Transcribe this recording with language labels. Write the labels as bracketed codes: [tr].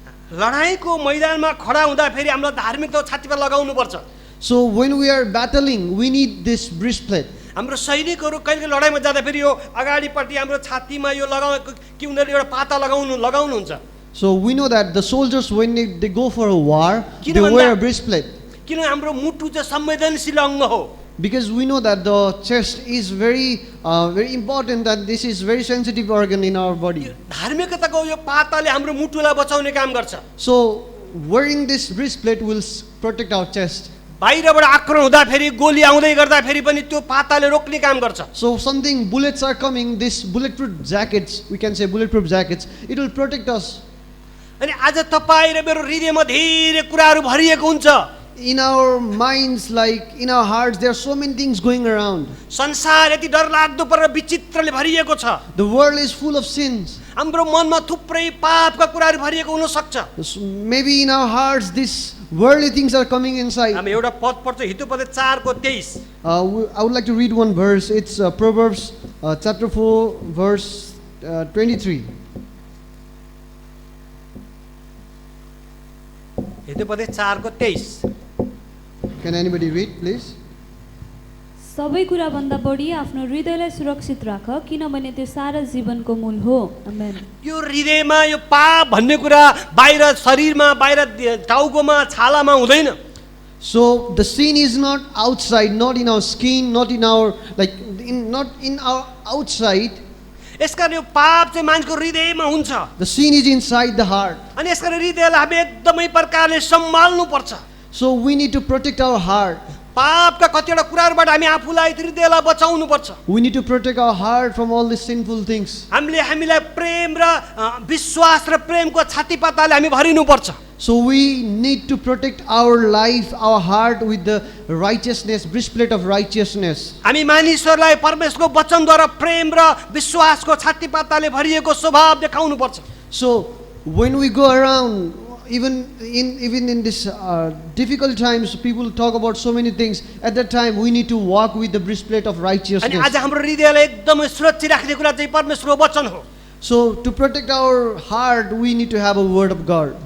[ne] लडाईको मैदानमा खडा हुँदा फेरि हामीलाई धार्मिकताको छातीपाता लगाउनु पर्छ। [en] So when we are battling, we need this breastplate. [ne] हाम्रो सैनिकहरू कहिले लडाईमा जाँदा फेरि यो अगाडिपट्टि हाम्रो छातीमा यो लगाएको कि उनीहरूले एउटा पाता लगाउनुहुन्छ। [en] So we know that the soldiers, when they go for a war, they wear a breastplate. [ne] किन हाम्रो मुटु चाहिँ संवेदनशील अङ्ग हो। [en] Because we know that the chest is very important, and this is very sensitive organ in our body. [ne] धार्मिकताको यो पाताले हाम्रो मुटुलाई बचाउने काम गर्छ। [en] So wearing this breastplate will protect our chest. [ne] बाहिरबाट आक्रमण हुँदा फेरि गोली आउँदै गर्दा फेरि पनि त्यो पाताले रोक्ने काम गर्छ। [en] So bullets are coming, this bulletproof jackets, we can say bulletproof jackets, it will protect us. [ne] अनि आज तपाईँ र मेरो हृदयमा धेरै कुराहरू भरिएको हुन्छ। [en] In our minds, like in our hearts, there are so many things going around. [ne] संसार यति डरलाग्दो पर विचित्रले भरिएको छ। [en] The world is full of sins. [ne] हाम्रो मनमा थुप्रै पापका कुराहरू भरिएको हुन सक्छ। [en] Maybe in our hearts this worldly things are coming inside. [ne] हामी एउटा पद पढ्छौँ Hitopadesha 4:23। [en] I would like to read one verse. It's Proverbs chapter 4 verse 23. [ne] Hitopadesha 4:23। [en] Can anybody read, please? [ne] सबै कुरा भन्दा बढी आफ्नो हृदयलाई सुरक्षित राख, किनभने त्यो सारा जीवनको मूल हो। आमेन। यो हृदयमा यो पाप भन्ने कुरा बाहिर शरीरमा, बाहिर टाउकोमा, छालामा हुँदैन। [en] So the sin is not outside, not in our skin, not in our not in our outside. [ne] यसकारण यो पाप चाहिँ मान्छेको हृदयमा हुन्छ। [en] The sin is inside the heart. [ne] अनि यसकारण हृदयलाई हामी एकदमै प्रकारले सम्हाल्नु पर्छ। [en] So we need to protect our heart. [ne] पापका कतिवटा कुराहरूबाट हामी आफूलाई हृदयलाई बचाउनु पर्छ। [en] We need to protect our heart from all these sinful things. [ne] हामीलाई प्रेम र विश्वास र प्रेमको छातीपाताले हामी भरिनु पर्छ। [en] So we need to protect our life, our heart with the righteousness, breastplate of righteousness. [ne] हामी मानिसहरूलाई परमेश्वरको वचनद्वारा प्रेम र विश्वासको छातीपाताले भरिएको स्वभाव देखाउनु पर्छ। [en] So when we go around, even in this difficult times, people talk about so many things. At that time, we need to walk with the breastplate of [ne] अनि [en] righteousness. [ne] आज हाम्रो हृदयलाई एकदमै सुरक्षित राख्ने कुरा चाहिँ परमेश्वरको वचन हो। [en] So to protect our heart, we need to have a word of God.